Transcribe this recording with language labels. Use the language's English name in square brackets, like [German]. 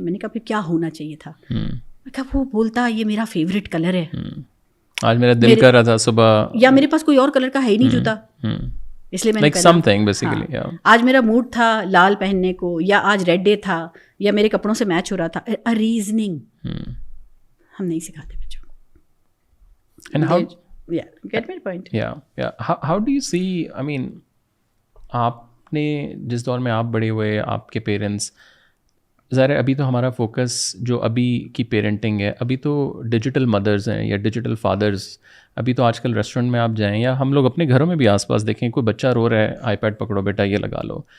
[Urdu] میں نے کہا پھر کیا ہونا چاہیے تھا؟ میں کہا وہ بولتا یہ میرا فیوریٹ کلر ہے, آج میرا دل کر رہا تھا صبح, یا میرے پاس کوئی اور کلر کا ہے ہی نہیں جوتا, اس لیے میں نے پہنا. آج میرا موڈ تھا لال پہننے کو, یا آج ریڈ ڈے تھا, یا میرے کپڑوں سے میچ ہو رہا تھا. ریزننگ ہم نہیں سکھاتے بچوں کو. [English] And how, get my point. how do you see, I mean, [Urdu] آپ نے جس دور میں آپ بڑے ہوئے, آپ کے پیرنٹس, ظاہر ہے ابھی تو ہمارا فوکس جو ابھی کی پیرنٹنگ ہے, ابھی تو ڈیجیٹل مدرز ہیں یا ڈیجیٹل فادرز. ابھی تو آج کل ریسٹورنٹ میں آپ جائیں, یا ہم لوگ اپنے گھروں میں بھی آس پاس دیکھیں, کوئی بچہ رو رہا ہے, آئی پیڈ پکڑو بیٹا یہ لگا لو.